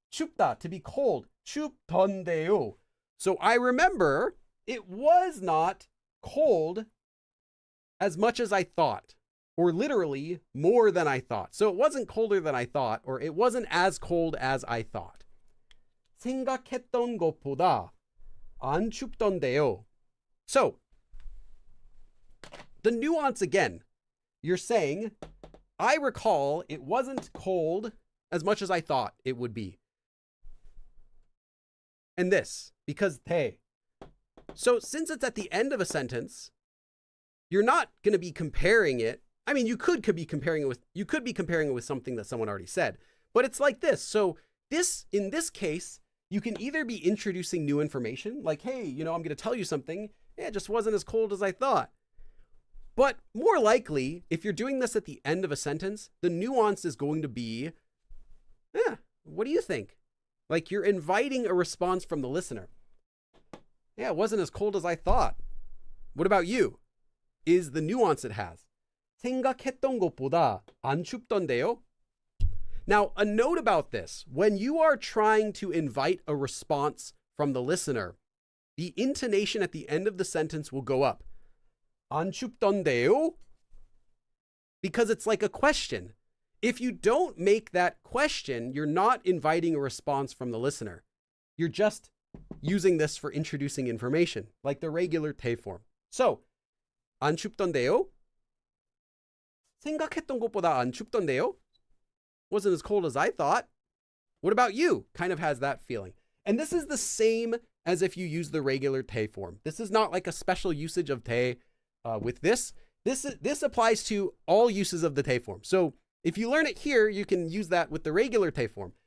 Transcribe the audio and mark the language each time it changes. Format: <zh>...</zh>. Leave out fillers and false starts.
<en>춥다, to be cold.</en> <ko>춥던데요.</ko> <en>So I remember it was not cold as much as I thought. Or literally more than I thought. So it wasn't colder than I thought, or it wasn't as cold as I thought.</en> <ko>생각했던 것보다 안 춥던데요.</ko> <en>So, the nuance again, you're saying, I recall it wasn't cold as much as I thought it would be. And this, because they. So since it's at the end of a sentence, you're not going to be comparing it. I mean, you could be comparing it with something that someone already said, but it's like this. So in this case, you can either be introducing new information, like, hey, I'm going to tell you something. It just wasn't as cold as I thought. But more likely, if you're doing this at the end of a sentence, the nuance is going to be, what do you think? Like you're inviting a response from the listener. Yeah, it wasn't as cold as I thought. What about you? Is the nuance it has.</en> <ko>생각했던 것보다 안 춥던데요?</ko> <en>Now, a note about this. When you are trying to invite a response from the listener, the intonation at the end of the sentence will go up.</en> <ko>안 춥던데요?</ko> <en>Because it's like a question. If you don't make that question, you're not inviting a response from the listener. You're just using this for introducing information, like the regular 대 form.</en> <ko>So, 안 춥던데요? 생각했던 것보다 안 춥던데요?</ko> <en>Wasn't as cold as I thought. What about you? Kind of has that feeling. And this is the same as if you use the regular 대 form. This is not like a special usage of 대 with this. This applies to all uses of the 대 form. So if you learn it here, you can use that with the regular 대 form.</en>